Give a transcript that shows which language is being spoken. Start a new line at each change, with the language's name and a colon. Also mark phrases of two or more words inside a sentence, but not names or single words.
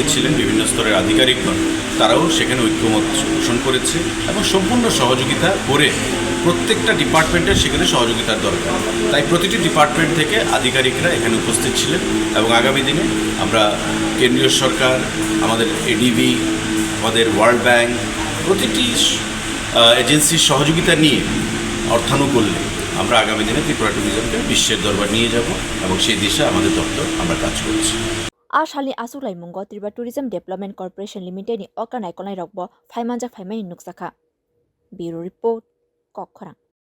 Bangla: ছিলেন বিভিন্ন স্তরের আধিকারিকগণ তারাও সেখানে ঐক্যমত পোষণ করেছে এবং সম্পূর্ণ সহযোগিতা করে প্রত্যেকটা ডিপার্টমেন্টের সেখানে সহযোগিতার দরকার তাই প্রতিটি ডিপার্টমেন্ট থেকে আধিকারিকরা এখানে উপস্থিত ছিলেন এবং আগামী দিনে আমরা কেন্দ্রীয় সরকার আমাদের এডিবি আমাদের ওয়ার্ল্ড ব্যাংক প্রতিটি এজেন্সির সহযোগিতা নিয়ে অর্থানুকূল্যে আমরা আগামী দিনে ত্রিপুরা ট্যুরিজমকে বিশ্বের দরবার নিয়ে যাব এবং সেই দিশে আমাদের দপ্তর আমরা কাজ করছি
Kok Borok: Ashali achuglaimwng Tripa Tourism Development Corporation Limited ni Okanai Konai Rokbo Phaimanja Phaimai Nuksakha.
English: Bureau Report, Kokkhorang.